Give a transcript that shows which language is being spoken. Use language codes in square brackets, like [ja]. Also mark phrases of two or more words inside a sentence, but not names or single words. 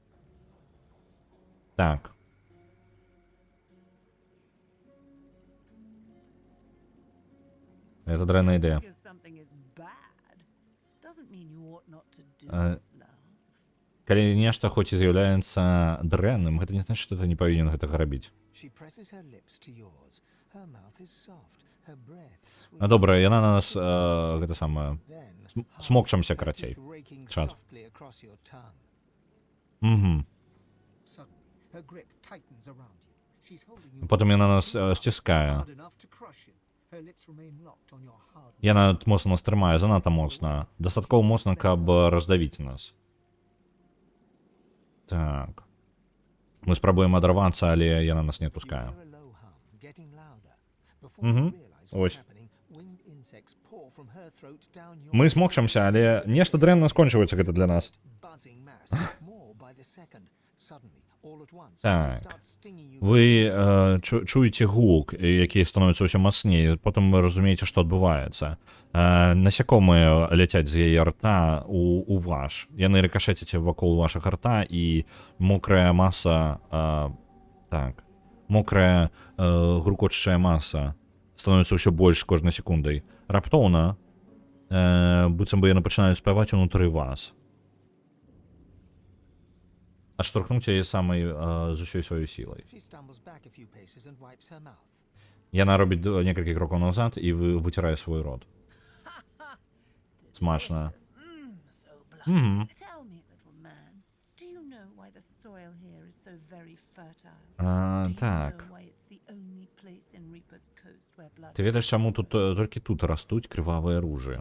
[be] Так. Это дрэнная ідэя. Калі нешта хоць і з'яўляецца дрэнным, гэта не значыць, што ты не павінен гэтага рабіць. [en] She presses her lips to yours. Her mouth is soft, her breath sweet. [be] Добра, яна на нас гэта самае [en] Then, [be] смокчамся карацей. [en] teeth raking [be] Чат. [en] softly across your tongue. Угу. Suddenly, her grip tightens around you. She's holding you [be] Потым яна нас сціскае. [en] hard enough to crush you. Her lips remain locked on your hard. [be] Яна моцна нас трымае, занадта моцна. Дастаткова моцна, каб раздавіць нас. Так. Мы спрабуем адарвацца, але яна нас не [en] You [be] адпускае. [en] hear a low hum, getting louder. Before Мгм. you realize Ось. what's happening, winged insects pour from her throat down your [be] Мы смокчамся, але нешта дрэнна скончваецца гэта для нас. [en] buzzing mass, more by the second. Suddenly, all at once, [be] Так. [en] it starts stinging you. [be] Вы чуеце гук, які становіцца ўсё мацней, потым вы разумееце, што адбываецца. Насякомыя ляцяць з яе рта у ваш. Яны рыкашэцяць вакол вашага рта, і мокрая маса, мокрая грукочучая маса становіцца ўсё больш з кожнай секундай. Раптоўна, быццам бы яны пачынаюць спяваць унутры вас. Адштурхнуць яе самай з усёй сваёй сілай. [en] She stumbles back a few paces and wipes her mouth. [be] Яна робіць некалькі крокаў назад і выцірае свой рот. Смачна. Мгм. Так. Ты ведаеш, чаму тут толькі тут растуць крывавыя ружы?